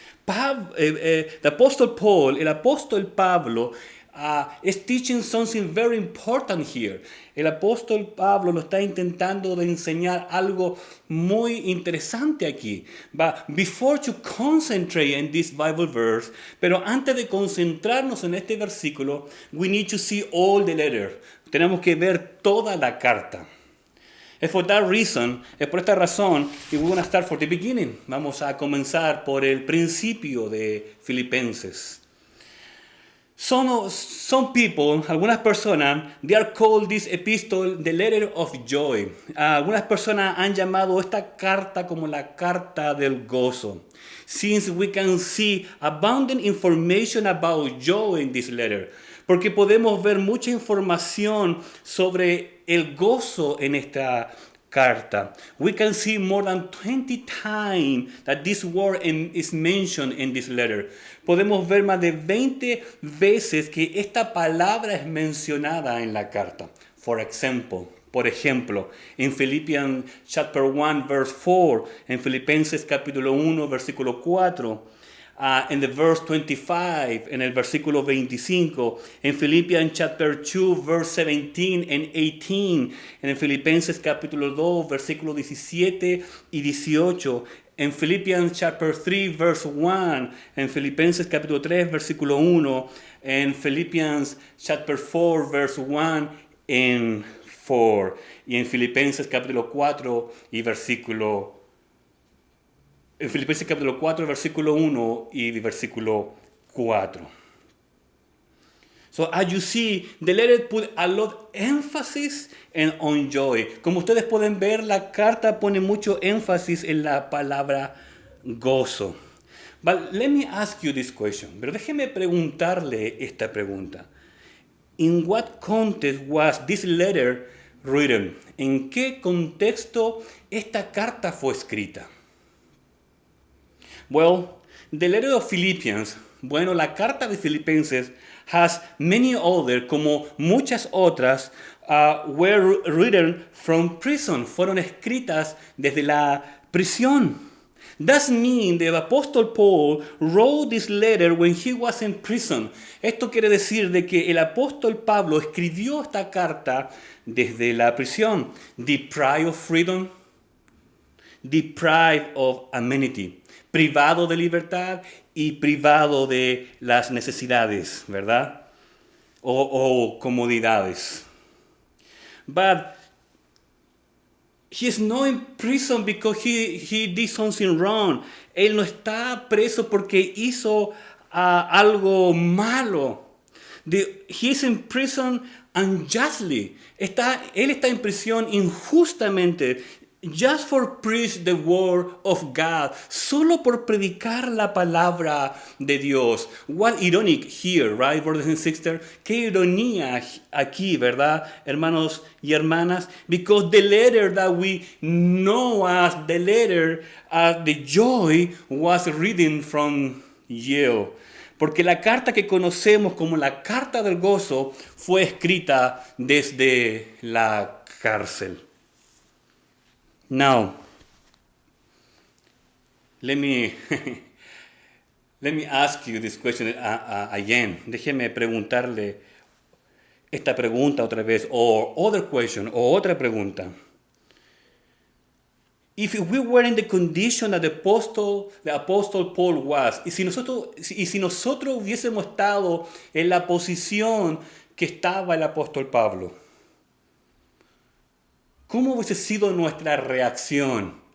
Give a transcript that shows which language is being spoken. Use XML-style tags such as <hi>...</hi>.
<en>The Apostle Paul,</en> <es>el apóstol Pablo,</es> <en>is teaching something very important here.</en> <es>El apóstol Pablo nos está intentando de enseñar algo muy interesante aquí.</es> <en>But before to concentrate in this Bible verse,</en> <es>pero antes de concentrarnos en este versículo,</es> <en>we need to see all the letter.</en> <es>Tenemos que ver toda la carta. Es por esta razón, y</es> <en>we're going to start for the beginning.</en> <es>Vamos a comenzar por el principio de Filipenses.</es> <en>Some people,</en> <es>algunas personas,</es> <en>they are called this epistle the letter of joy.</en> <es>Algunas personas han llamado esta carta como la carta del gozo.</es> <en>Since we can see abundant information about joy in this letter.</en> <es>Porque podemos ver mucha información sobre el gozo en esta carta.</es> <en>We can see more than 20 times that this word is mentioned in this letter.</en> <es>Podemos ver más de 20 veces que esta palabra es mencionada en la carta. Por ejemplo, en</es> <en>Philippians chapter 1 verse 4,</en> <es>en Filipenses capítulo 1 versículo 4, en</es> <en>the verse 25,</en> <es>en el versículo 25, en</es> <en>Philippians chapter 2, verse 17 and 18,</en> <es>en Filipenses capítulo 2, versículo 17 y 18, en</es> <en>Philippians chapter 3, verse 1,</en> <es>en Filipenses capítulo 3, versículo 1, en</es> <en>Philippians chapter 4, verse 1 and 4,</en> <es>y en Filipenses capítulo 4 y versículo en Filipenses capítulo 4, versículo 1 y versículo 4.</es> <en>So as you see, the letter put a lot of emphasis on joy.</en> <es>Como ustedes pueden ver, la carta pone mucho énfasis en la palabra gozo.</es> <en>But let me ask you this question.</en> <es>Pero déjeme preguntarle esta pregunta.</es> <en>In what context was this letter written?</en> <es>¿En qué contexto esta carta fue escrita?</es> <en>Well, the letter of Philippians,</en> <es>la carta de Filipenses</es> <en>has many other,</en> <es>como muchas otras,</es> <en>were written from prison.</en> <es>Fueron escritas desde la prisión.</es> <en>That means the Apostle Paul wrote this letter when he was in prison.</en> <es>Esto quiere decir de que el apóstol Pablo escribió esta carta desde la prisión.</es> <en>Deprived of freedom, deprived of amenity.</en> <es>Privado de libertad y privado de las necesidades, ¿verdad? O comodidades.</es> <en>But he is not in prison because he did something wrong.</en> <es>Él no está preso porque hizo algo malo.</es> <en>He is in prison unjustly.</en> <es>Él está en prisión injustamente.</es> <en>Just for preach the word of God.</en> <es>Solo por predicar la palabra de Dios.</es> <en>What ironic here, right, brothers and sisters?</en> <es>Qué ironía aquí, ¿verdad, hermanos y hermanas?</es> <en>Because the letter that we know as the letter the joy was written from Yale.</en> <es>Porque la carta que conocemos como la carta del gozo fue escrita desde la cárcel.</es> <en>Now, let me ask you this question again.</en> <es>Déjeme preguntarle esta pregunta otra vez,</es> <en>or other question,</en> <es>o otra pregunta.</es> <en>If we were in the condition that the apostle Paul was,</en> <es>y si nosotros hubiésemos estado en la posición que estaba el apóstol Pablo, ¿cómo hubiese sido nuestra reacción?</es>